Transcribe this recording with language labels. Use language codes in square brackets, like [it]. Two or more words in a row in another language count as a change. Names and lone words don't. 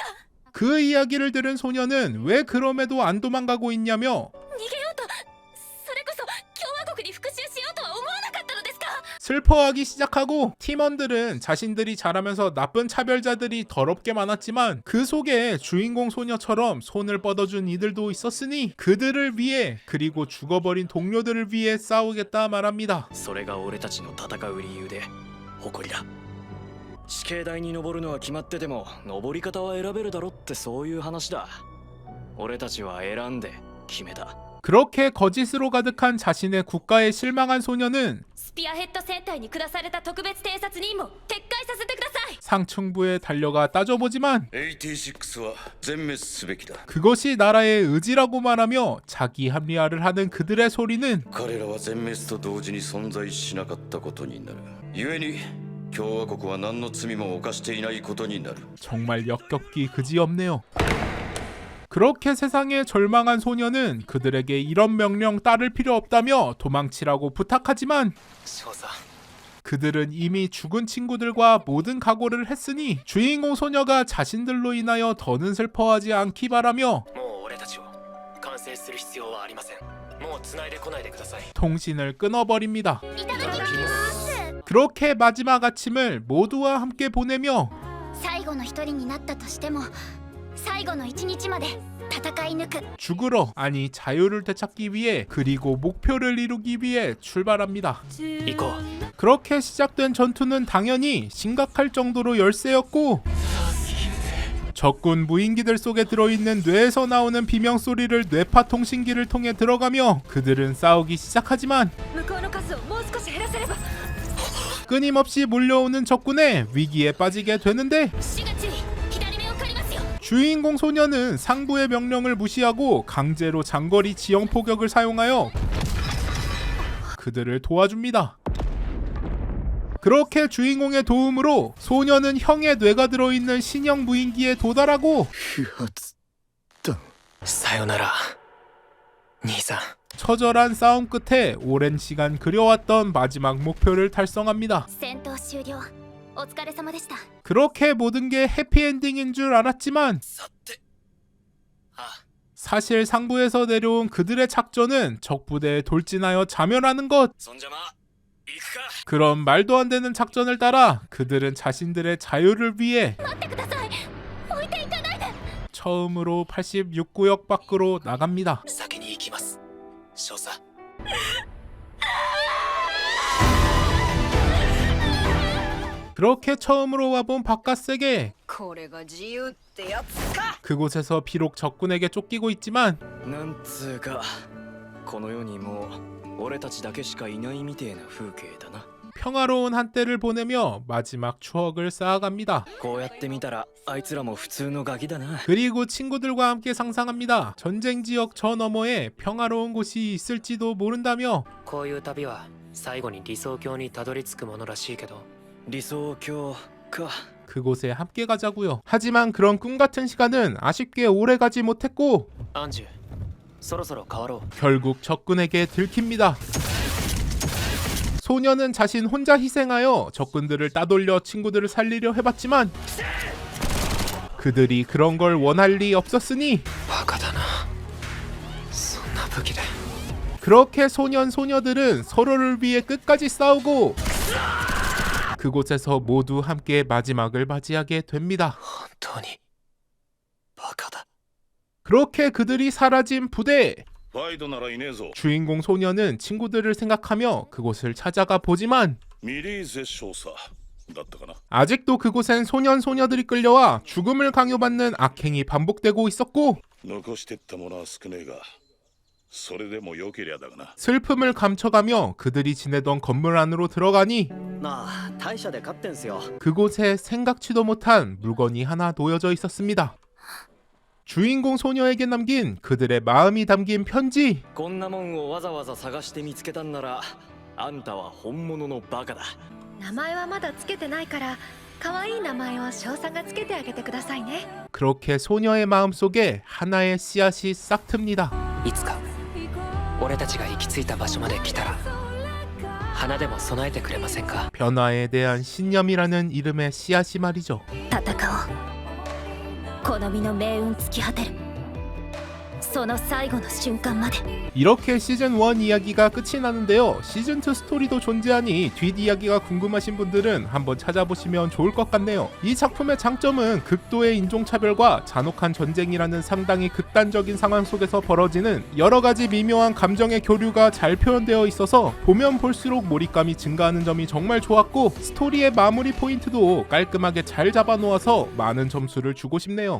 [ko] 그 이야기를 들은 소녀는 왜 그럼에도 안 도망가고 있냐며 [ja] 逃げようと。それこそ共和国に復讐しようとは思わなかったのですか。 [ko] 슬퍼하기 시작하고 팀원들은 자신들이 잘하면서 나쁜 차별자들이 더럽게 많았지만 그 속에 주인공 소녀처럼 손을 뻗어준 이들도 있었으니 그들을 위해 그리고 죽어버린 동료들을 위해 싸우겠다 말합니다. [ja] それが俺たちの戦う理由で誇りだ。死刑台に登るのは決まってても登り方は選べるだろってそういう話だ。俺たちは選んで決めた。 [ko] 그렇게 거짓으로 가득한 자신의 국가에 실망한 소녀는 [ja] スピアヘッド戦隊に下された特別偵察任務撤回させてください。 [ko] 상층부에 달려가 따져보지만 [ja] AT6 は全滅すべきだ。 [ko] 그것이 나라의 의지라고 말하며 자기 합리화를 하는 그들의 소리는 [ja] 彼らは全滅と同時に存在しなかったことになる。故に共和国は何の罪も犯していないことになる。 [ko] 정말 역겹기 그지없네요. 그렇게 세상에 절망한 소녀는 그들에게 이런 명령 따를 필요 없다며 도망치라고 부탁하지만 [ja] 少佐、 [ko] 그들은 이미 죽은 친구들과 모든 각오를 했으니 주인공 소녀가 자신들로 인하여 더는 슬퍼하지 않기 바라며 [ja] もう俺たちを完成する必要はありません。もう繋いでこないでください。 [ko] 통신을 끊어버립니다. [ja] いただきます。 [ko] 그렇게 마지막 아침을 모두와 함께 보내며 [ja] 最後の一人になったとしても最後の一日まで戦い抜く。 [ko] 죽으러 아니 자유를 되찾기 위해 그리고 목표를 이루기 위해 출발합니다. [ja] 行こう。 [ko] 그렇게 시작된 전투는 당연히 심각할 정도로 열세였고 적군 무인기들 속에 들어있는 뇌에서 나오는 비명소리를 뇌파 통신기를 통해 들어가며 그들은 싸우기 시작하지만 [ja] 向こうの数をもう少し減らせれば。 [ko] 끊임없이 몰려오는 적군에 위기에 빠지게 되는데 [ja] 4 月左目を借りますよ。 [ko] 주인공 소녀는 상부의 명령을 무시하고 강제로 장거리 지형 포격을 사용하여 그들을 도와줍니다. 그렇게 주인공의 도움으로 소녀는 형의 뇌가 들어있는 신형 무인기에 도달하고 [ja] さよなら、兄さん。 [ko] 처절한 싸움 끝에 오랜 시간 그려왔던 마지막 목표를 달성합니다. [ja] 戦闘終了お疲れ様でした [ko] 그렇게 모든 게 해피엔딩인 줄 알았지만 [ja] さてあ [ko] 사실 상부에서 내려온 그들의 작전은 적부대에 돌진하여 자멸하는 것. [ja] そんじゃま行くか [ko] 그런 말도 안 되는 작전을 따라 그들은 자신들의 자유를 위해 [ja] 待ってください置いていかないで [ko] 처음으로 86구역 밖으로 나갑니다. [ja] 先に行きます少佐 [ko] 그렇게 처음으로 와본 바깥 세계. [ja] これが自由ってやつか。 [ko] 그곳에서 비록 적군에게 쫓기고 있지만 [ja] なんつうかこの世にもう俺たちだけしかいないみてえな風景だな [ko] 평화로운 한때를 보내며 마지막 추억을 쌓아갑니다. [ja] こうやって見たらあいつらも普通のガキだな [ko] 그리고 친구들과 함께 상상합니다. 전쟁 지역 저 너머에 평화로운 곳이 있을지도 모른다며 [ja] こういう旅は最後に理想郷にたどり着くものらしいけど理想郷か [ko] 그곳에 함께 가자고요. 하지만 그런 꿈 같은 시간은 아쉽게 오래 가지 못했고 [ja] アンジュそろそろ変わろう [ko] 결국 적군에게 들킵니다. 소녀는 자신 혼자 희생하여 적군들을 따돌려 친구들을 살리려 해봤지만 그들이 그런 걸 원할 리 없었으니 [ja] バカだなそんな武器で [ko] 그렇게 소녀들은 서로를 위해 끝까지 싸우고 그곳에서 모두 함께 마지막을 맞이하게 됩니다. [ja] 本当にバカだ [ko] 그렇게 그들이 사라진 부대. [ja] ファイドならいねえぞ [ko] 주인공 소녀는 친구들을 생각하며 그곳을 찾아가 보지만 [ja] ミリーゼ少佐だったかな [ko] 아직도 그곳엔 소녀들이 끌려와 죽음을 강요받는 악행이 반복되고 있었고 [ja] 残してったものは少ねえがそれでもよけりゃだがな [ko] 슬픔을 감춰가며 그들이 지내던 건물 안으로 들어가니 [ja] まあ大社で買ってんすよ [ko] 그곳에 생각지도 못한 물건이 하나 놓여져 있었습니다. 주인공 소녀에게 남긴 그들의 마음이 담긴 편지. [ja] こんなもんをわざわざ探して見つけたんならあんたは本物のバカだ名前はまだつけてないから可愛い名前を少佐がつけてあげてくださいね [ko] 그렇게 소녀의 마음속에 하나의 씨앗이 싹 틉니다. [ja] いつか俺たちが行き着いた場所まで来たら花でも備えてくれませんか [ko] 변화에 대한 신념이라는 이름의 씨앗이 말이죠. [ja] 戦おう好みの命運尽き果てるその最後の瞬間まで [ko] 이렇게 시즌1 이야기가 끝이 나는데요. 시즌2 스토리도 존재하니 뒷이야기가 궁금하신 분들은 한번 찾아보시면 좋을 것 같네요. 이 작품의 장점은 극도의 인종차별과 잔혹한 전쟁이라는 상당히 극단적인 상황 속에서 벌어지는 여러가지 미묘한 감정의 교류가 잘 표현되어 있어서 보면 볼수록 몰입감이 증가하는 점이 정말 좋았고 스토리의 마무리 포인트도 깔끔하게 잘 잡아놓아서 많은 점수를 주고 싶네요.